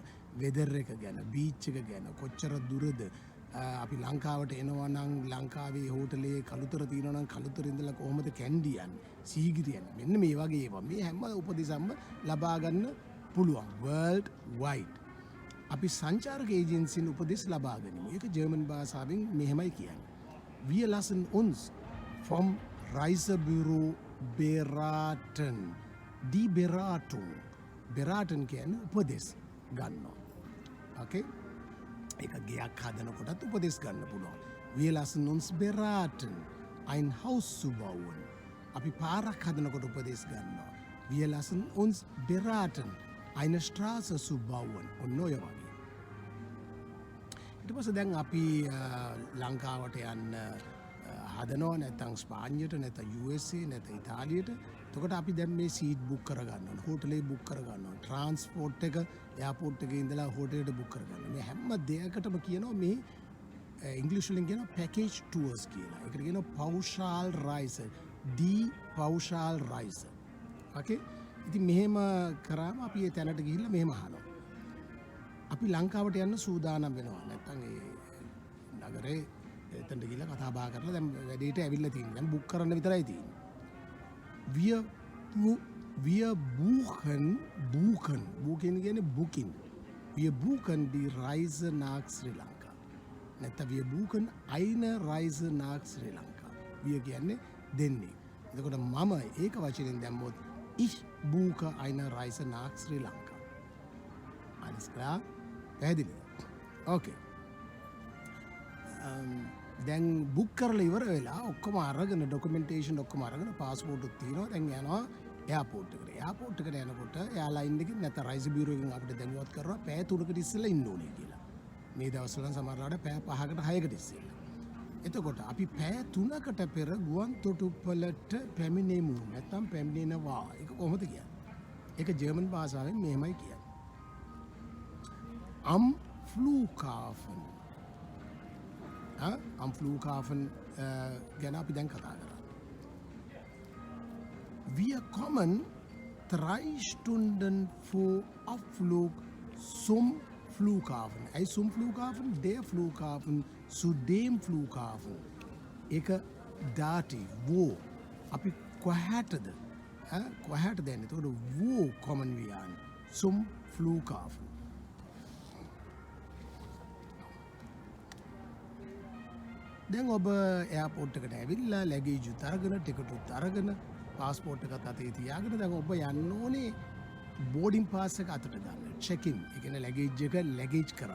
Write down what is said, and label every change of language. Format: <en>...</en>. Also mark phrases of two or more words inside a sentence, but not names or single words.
<si>වෙදර් එක ගැන, බීච් එක ගැන, කොච්චර දුරද, අපි ලංකාවට එනවා නම් ලංකාවේ හෝටලේ කළුතර තියෙනවා නම් කළුතර ඉඳලා කොහොමද කැන්ඩි යන්නේ, සීගිරි යන්නේ. මෙන්න මේ වගේ ඒවා. මේ හැම උපදෙසක්ම ලබා ගන්න පුළුවන්</si> <en>world wide.</en> <si>අපි සංචාරක ඒජන්සින් උපදෙස් ලබා ගනිමු. ඒක ජර්මන් භාෂාවෙන් මෙහෙමයි කියන්නේ.</si> <de>Wir lassen uns vom Reisebüro beraten. Die Beratung.</de> <si>Beraten කියන්නේ උපදෙස් ගන්නවා. Okay? ඒක ගයක් හදනකොටත් උපදෙස් ගන්න පුළුවන්.</si> <de>Wir lassen uns beraten. Ein Haus zu bauen.</de> <si>අපි පාරක් හදනකොට උපදෙස් ගන්නවා.</si> <de>Wir lassen uns beraten. Eine Straße zu bauen.</de> <si>ඔන්න ඔය වගේ. ඊට පස්සේ දැන් අපි ලංකාවට යන්න හදනවා නැත්නම් ස්පාඤ්ඤයට නැත්නම් USA නැත්නම් ඉතාලියට. එතකොට අපි දැන් මේ</si> <en>seat book</en> <si>කරගන්න ඕන, හෝටලේ බුක් කරගන්න ඕන, ට්‍රාන්ස්පෝර්ට් එක එයාපෝට් එකේ ඉඳලා හෝටලෙට බුක් කරගන්න. මේ හැම දෙයකටම කියනවා මේ ඉංග්‍රීසි වලින් කියනවා</si> <en>package tours</en> <si>කියලා. ඒකට කියනවා</si> <de>Pauschalreise. Die Pauschalreise.</de> <si>ඕකේ? ඉතින් මෙහෙම කරාම අපි ඒ තැනට ගිහිල්ලා මෙහෙම අහනවා. අපි ලංකාවට යන්න සූදානම් වෙනවා. නැත්තම් ඒ නගරේ එතනට ගිහලා කතා බහ කරලා දැන් වැඩේට ඇවිල්ලා තියෙනවා. දැන් බුක් කරන්න විතරයි තියෙන්නේ.</si> <de>Wir buchen</de> <si>කියන්නේ booking.</si> <de>Wir buchen die Reise nach Sri Lanka.</de> <si>නැත්නම්</si> <de>wir buchen eine Reise nach Sri Lanka.</de> <si>Wir කියන්නේ දෙන්නේ. එතකොට මම ඒක වචනෙන් දැම්මොත්</si> <de>ich buche eine Reise nach Sri Lanka. Alles klar?</de> <si>පැහැදිලිද? Okay. දැන් බුක් කරලා ඉවර වෙලා ඔක්කොම අරගෙන ડોකියුමන්ටේෂන් ඔක්කොම අරගෙන પાස්පෝර්ට් උත් තියෙනවා. දැන් යනවා එයාපෝට් එකට. එයාපෝට් එකට යනකොට එයාලයින් එකකින් නැත්නම්</si> <de>Reisebüro</de> <si>එකකින් අපිට දැනුවත් කරනවා පැය 3කට ඉස්සෙල්ලා ඉන්න ඕනේ කියලා. මේ දවස්වල සමහරවිට පැය 5කට 6කට ඉස්සෙල්ලා. එතකොට අපි පැය 3කට පෙර ගුවන් තොටුපළට පැමිණෙමු. නැත්නම් පැමිණෙනවා. ඒක කොහොමද කියන්නේ? ඒක ජර්මන් භාෂාවෙන් මෙහෙමයි කියන්නේ.</si> <de>Am Flughafen. Am Flughafen</de> <si>ගැන අපි දැන් කතා කරා.</si> <de>Wir kommen 3 Stunden vor Abflug zum Flughafen. Zum Flughafen, der Flughafen, zu dem Flughafen. ඒක Dativ, wo.</de> <si>අපි කොහටද? කොහටද යන්නේ? එතකොට</si> <de>wo kommen wir an? Zum Flughafen.</de> <si>දැන් ඔබ එයාපෝට් එකට ඇවිල්ලා ලැගේජ් උත් අරගෙන ටිකට් උත් අරගෙන පාස්පෝර්ට් එකත් අතේ තියාගෙන දැන් ඔබ යන්න ඕනේ</si> <en>boarding pass</en> <si>එක අතට ගන්න.</si> <en>check in.</en> <si>ඒ කියන්නේ ලැගේජ් එක ලැගේජ් කරන්න.</si>